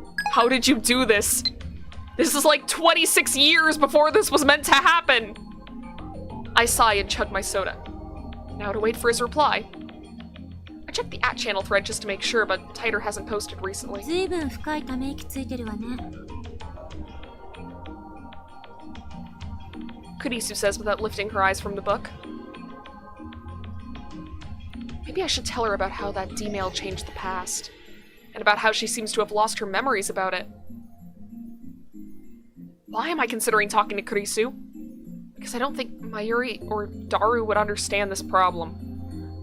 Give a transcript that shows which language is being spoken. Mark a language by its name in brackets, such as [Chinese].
[English] How did you do this? This is like 26 years before this was meant to happen. I sigh and chug my soda. Now to wait for his reply. I checked the @channel thread just to make sure, but Titor hasn't posted recently. [Japanese] 随分深いため息ついてるわね. [English] Kurisu says without lifting her eyes from the book. Maybe I should tell her about how that D-mail changed the past. And about how she seems to have lost her memories about it. Why am I considering talking to Kurisu? Because I don't think Mayuri or Daru would understand this problem.